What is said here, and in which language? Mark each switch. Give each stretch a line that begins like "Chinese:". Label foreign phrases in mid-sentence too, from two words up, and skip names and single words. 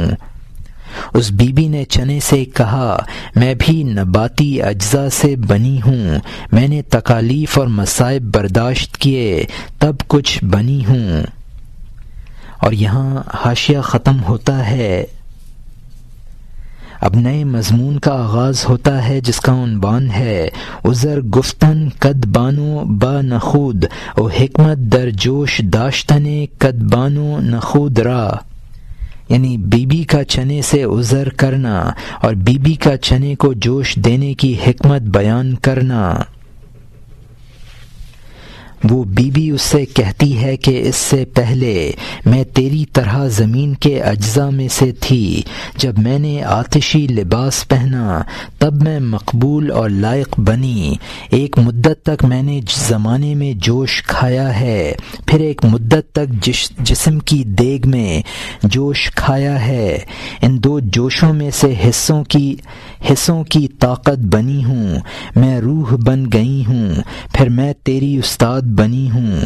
Urdu: اس بی بی نے چنے سے کہا میں بھی نباتی اجزاء سے بنی ہوں، میں نے تکالیف اور مصائب برداشت کیے تب کچھ بنی ہوں۔ اور یہاں حاشیہ ختم ہوتا ہے، اب نئے مضمون کا آغاز ہوتا ہے جس کا عنوان ہے
Persian: عذر گفتن قد بانو با نخود او حکمت در جوش داشتن قد بانو نخود را،
Urdu: یعنی بی بی کا چنے سے عذر کرنا اور بی بی کا چنے کو جوش دینے کی حکمت بیان کرنا۔ وہ بی بی اس سے کہتی ہے کہ اس سے پہلے میں تیری طرح زمین کے اجزاء میں سے تھی، جب میں نے آتشی لباس پہنا تب میں مقبول اور لائق بنی، ایک مدت تک میں نے زمانے میں جوش کھایا ہے، پھر ایک مدت تک جسم کی دیگ میں جوش کھایا ہے، ان دو جوشوں میں سے حصوں کی طاقت بنی ہوں، میں روح بن گئی ہوں، پھر میں تیری استاد بنی ہوں۔